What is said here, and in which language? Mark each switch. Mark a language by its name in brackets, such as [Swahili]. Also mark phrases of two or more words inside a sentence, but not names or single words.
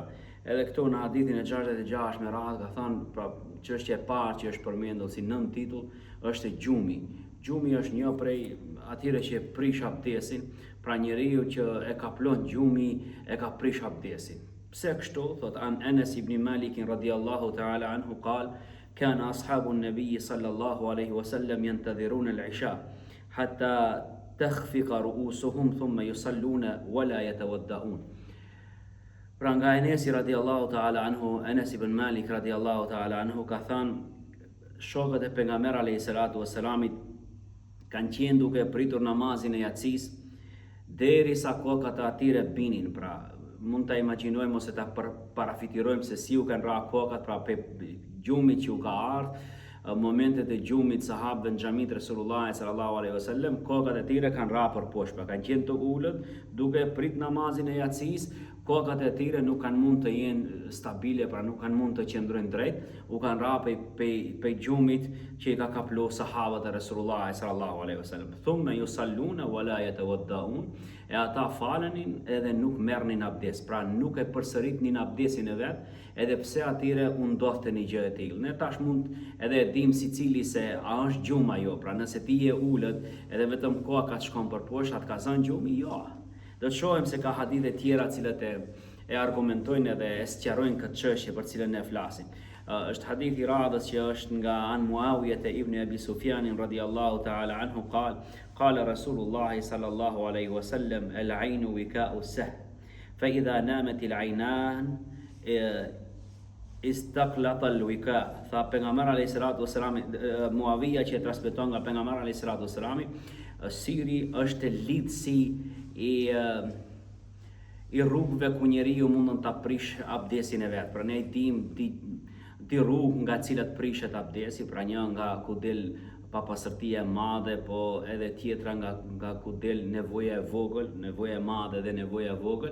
[Albanian] Edhe këto në hadithin e 66 me radhë ka thënë, pra çështja e parë që është përmendur si nën titull është gjumi. Gjumi është një prej atyre që prish abdesin, pra njeriu që e ka plot gjumi e ka prish abdesin. Pse kështu? [Arabic] Thot أنس بن مالك رضي الله تعالى عنه قال كان أصحاب النبي صلى الله عليه وسلم ينتظرون العشاء حتى تخفق رؤوسهم ثم يصلون ولا يتوضؤون. [Albanian] Pra nga Anasi [Arabic] رضي الله تعالى عنه, [Albanian] Anas ibn Malik [Arabic] رضي الله تعالى عنه [Albanian] ka thënë shokët e pejgamberit [Arabic] عليه الصلاة والسلام [Albanian] kanë qenë duke pritur namazin e yatsis derisa kokat e atyre binin. Pra mund ta imagjinojmë ose ta parafitirojmë se si u kanë ra kokat, pra pe gjumit që u ka ardhur, momentet e gjumit sahabëve në xhamit Resulullah [Arabic] صلى الله عليه وسلم, [Albanian] kokat e tyre kanë ra për poshtë, pra kanë qenë të ulët duke prit namazin e yatsis, kokat e tyre nuk kanë mund të jenë stabile, pra nuk kanë mund të qëndrojnë drejt, u kanë ra pej gjumit që i ka kaplu sahabët e Resulullah [Arabic] صلى الله عليه وسلم. ثم يصلون ولا يتوضؤون, [Albanian] e ata falenin edhe nuk merrnin abdes, pra nuk e përsëritnin abdesin e vet, edhe pse atyre u ndodhte një gjë e tillë. Ne tash mund edhe dim secili se a është gjuma jo, pra nëse ti je ulët edhe vetëm koka shkon për poshtë, atë ka zënë gjumi, jo. Do të shohim se ka hadithe tjera cilët e argumentojnë edhe e sqarojnë këtë çështje për cilën ne flasim. Është hadith i radhës që është nga [Arabic] عن معاوية بن أبي سفيان رضي الله تعالى عنه قال رسول الله صلى الله عليه وسلم العين وكاء السهم فإذا نامت العينان استطلق الوكاء'. [Albanian] Tha pejgamberi [Arabic] عليه الصلاة والسلام, [Albanian] Muawiyah që transmeton nga pejgamberi [Arabic] عليه الصلاة والسلام, [Albanian] siri është lidhsi i rrugëve ku njeriu mundon ta prish abdesin e vet. Pra ne dim di rrugë nga cilat prishet abdesi, pra një nga ku del papastërtia e madhe, po edhe tjetra nga ku del nevoja e vogël, nevoja e madhe dhe nevoja e vogël.